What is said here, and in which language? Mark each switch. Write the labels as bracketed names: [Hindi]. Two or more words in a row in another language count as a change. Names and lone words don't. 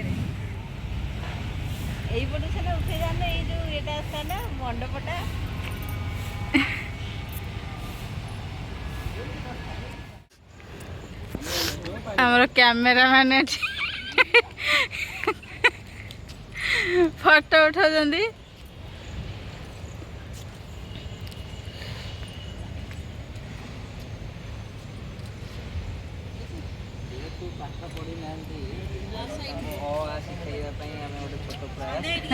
[Bangla] এইপটু সেটা উঠে যাবে এই যে এটা আছে না মণ্ডপটা [Odia] ଆମର କ୍ୟାମେରାମ୍ୟାନ୍ ଏଠି ଫଟୋ ଉଠାଉଛନ୍ତି। ପାଠ ପଢ଼ି ନାହାନ୍ତି ଶିଖାଇବା ପାଇଁ ଆମେ ଗୋଟେ ଛୋଟ ପ୍ରୟାସ।